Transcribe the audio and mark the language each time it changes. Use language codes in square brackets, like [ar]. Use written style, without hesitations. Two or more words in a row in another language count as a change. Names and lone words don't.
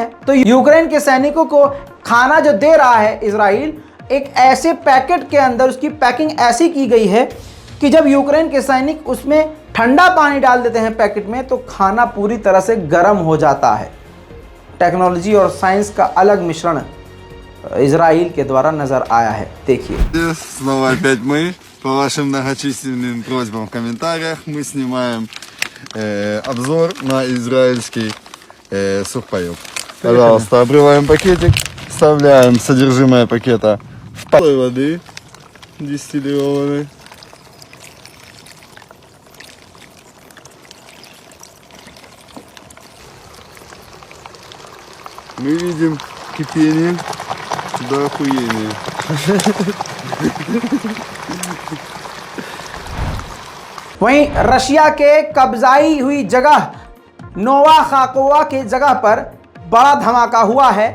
[hi] तो यूक्रेन के सैनिकों को खाना जो दे रहा है इजराइल, एक ऐसे पैकेट के अंदर उसकी पैकिंग ऐसी की गई है कि जब यूक्रेन के सैनिक उसमें ठंडा पानी डाल देते हैं पैकेट में, तो खाना पूरी तरह से गर्म हो जाता है। टेक्नोलॉजी और साइंस का अलग मिश्रण इजराइल के द्वारा नजर आया है, देखिए। [ru] Снова опять мы, по вашим многочисленным просьбам в комментариях, мы снимаем обзор на израильский сухпайок. Пожалуйста, обрываем пакетик, вставляем содержимое пакета в палой воды дистиллированной. Мы видим кипение до охуения. [hi] वहीं रशिया के कब्जाई हुई जगह नोवा खाकोवा की जगह पर बड़ा धमाका हुआ है।